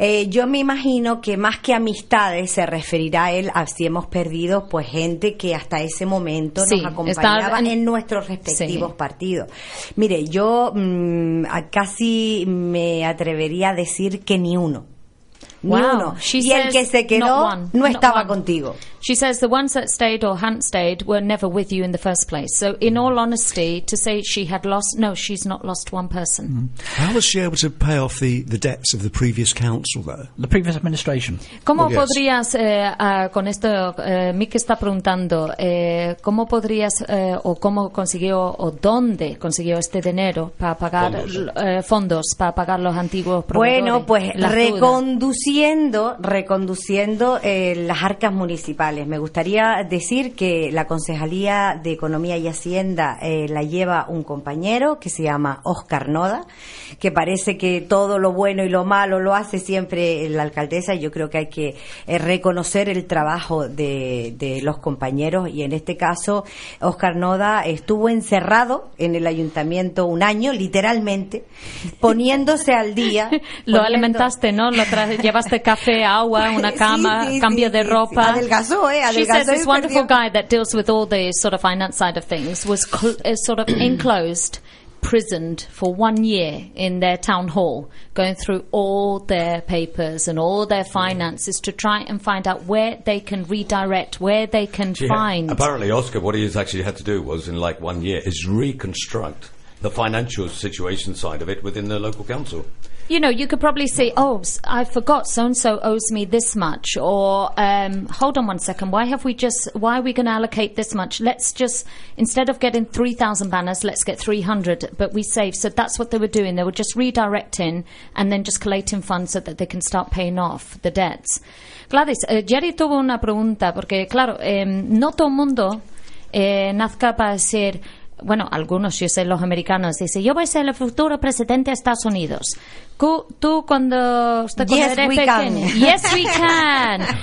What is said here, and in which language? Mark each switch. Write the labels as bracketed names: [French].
[Spanish] Yo me imagino que más que amistades se referirá a él a si hemos perdido pues gente que hasta ese momento sí, nos acompañaba en nuestros respectivos sí. partidos. Mire, yo casi me atrevería a decir que ni uno. [English] Wow. [Spanish] Y el que se quedó no estaba contigo. [English] She says the ones that stayed or hadn't stayed were never with you in the first place. So in all honesty, to say she had lost, no, she's not lost one person. Mm-hmm. How was she able to pay off the debts of the previous council, though? The previous administration. [Spanish] ¿Cómo podrías, con esto, Mick está preguntando, cómo podrías, o cómo consiguió, o dónde consiguió este dinero para pagar fondos para pagar los antiguos proveedores? Bueno, pues reconduciendo las arcas municipales. Me gustaría decir que la Concejalía de Economía y Hacienda la lleva un compañero que se llama Óscar Noda, que parece que todo lo bueno y lo malo lo hace siempre la alcaldesa. Yo creo que hay que reconocer el trabajo de los compañeros y en este caso Óscar Noda estuvo encerrado en el ayuntamiento un año, literalmente, poniéndose al día. Lo alimentaste, ¿no? Llevaste café, agua, una cama, cambio de ropa. [English] She says this wonderful guy that deals with all the sort of finance side of things was sort of enclosed, prisoned for 1 year in their town hall, going through all their papers and all their finances to try and find out where they can redirect, where they can find. Apparently, Oscar, what he has actually had to do was in like 1 year is reconstruct the financial situation side of it within the local council. You know, you could probably say, oh, I forgot so-and-so owes me this much. Or, hold on one second, why are we going to allocate this much? Let's just, instead of getting 3,000 banners, let's get 300, but we save. So that's what they were doing. They were just redirecting and then just collecting funds so that they can start paying off the debts. [Spanish] Gladys, Jerry tuvo una pregunta, porque claro, no todo el mundo nazca para ser... Bueno, algunos, yo sé, los americanos dicen, yo voy a ser el futuro presidente de Estados Unidos. Tú cuando usted cuando [English] yes, [Spanish] eres [English] we [Spanish] pequeña. [English] Can. Yes, we can.